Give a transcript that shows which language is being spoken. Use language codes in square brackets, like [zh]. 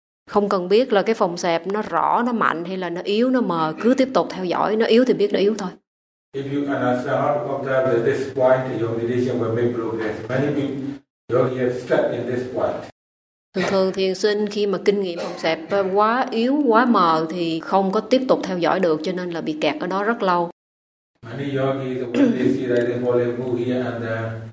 [vi] Không cần biết là cái phòng xẹp nó rõ, nó mạnh hay là nó yếu, nó mờ, cứ tiếp tục theo dõi, nó yếu thì biết nó yếu thôi. [en] If you can start to observe at this point, your meditation will make progress. Many people don't get stuck in this point. [vi] Thường thường thiền sinh khi mà kinh nghiệm phòng xẹp quá yếu, quá mờ thì không có tiếp tục theo dõi được, cho nên là bị kẹt ở đó rất lâu. [en] Many yogis, when they see that they fall and move here and there,